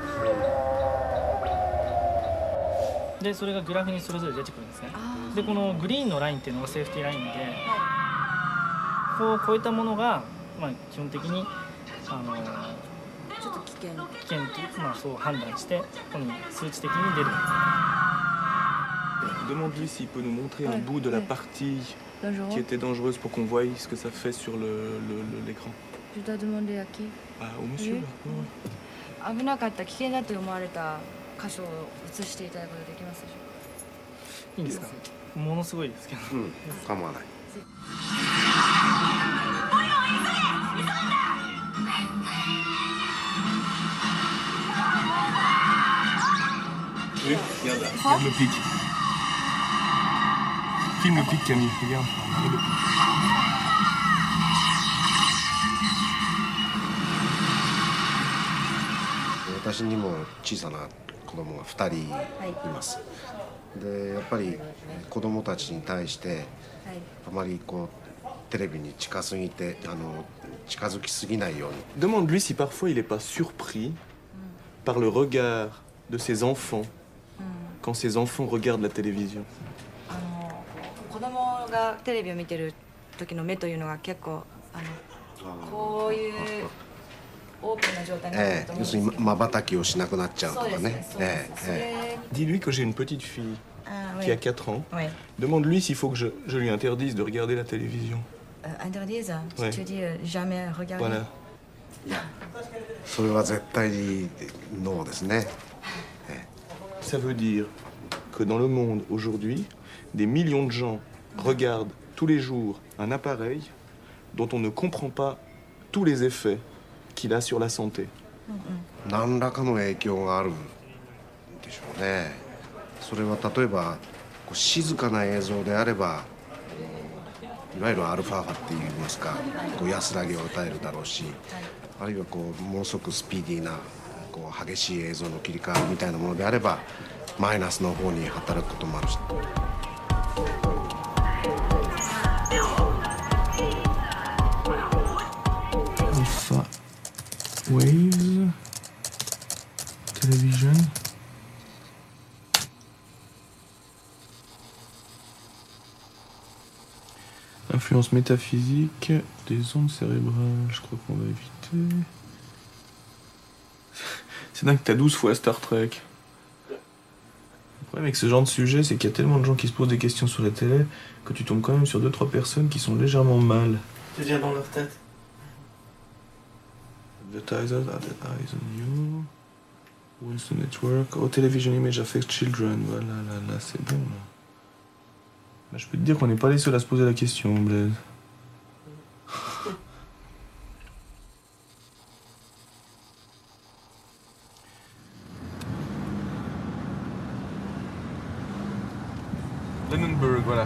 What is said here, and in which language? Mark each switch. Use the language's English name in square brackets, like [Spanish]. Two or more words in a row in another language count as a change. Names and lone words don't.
[Japanese] でそれがグラフにそれぞれ出てくるんですね。でこのグリーンのラインっていうのがセーフティーラインで、ここを超えたものが、基本的にちょっと危険というか、そう判断してここに数値的に出る。 [French] Demande-lui s'il peut nous montrer un bout de la partie qui était dangereuse pour qu'on voie ce que ça fait sur l'écran. Je dois demander à qui? Au monsieur. [Japanese] 危なかった危険だと思われた箇所を映していただくことできますでしょうか。いいんですか。ものすごいですけど。構わない。 [French] Oui, regarde là. Regarde le pic. Filme le pic, Camille. Regarde. Regarde le pic. [Japanese] 私にも小さな子供が2人います。でやっぱり子供たちに対してあまりこうテレビに近づきすぎないように。 [French] Demande-lui si parfois il n'est pas surpris par le regard de ses enfants quand ses enfants regardent la télévision. [Japanese] 子供がテレビを見てる時の目というのが結構こういうオープンな状態になると思うんですけど。要するに瞬きをしなくなっちゃうとかね。 [French] Dis-lui que j'ai une petite fille qui a 4 ans. Demande-lui s'il faut que je lui interdise de regarder la télévision. Interdise? Tu dis jamais regarder? Voilà. [Japanese] それは絶対にノーですね。 [French] Ça veut dire que dans le monde aujourd'hui, des millions de gens regardent tous les jours un appareil dont on ne comprend pas tous les effets qu'il a sur la santé. [Japanese] 何らかの影響があるんでしょうね。それは例えば静かな映像であればいわゆるアルファ波っていいますか安らぎを与えるだろうし、あるいはものすごくスピーディーな激しい映像の切り替わりみたいなものであればマイナスの方に働くこともあるし。 [English] Alpha waves, television. [French] Influence métaphysique des ondes cérébrales, je crois qu'on va éviter. C'est dingue que t'as 12 fois Star Trek. Le problème avec ce genre de sujet, c'est qu'il y a tellement de gens qui se posent des questions sur la télé que tu tombes quand même sur 2-3 personnes qui sont légèrement mal. C'est déjà dans leur tête. [English] Advertisers, eyes on you. Wants the network. Oh, television image affects children. [French] Voilà, là, c'est bon. Là, je peux te dire qu'on n'est pas les seuls à se poser la question, Blaise. Lennonberg, voilà.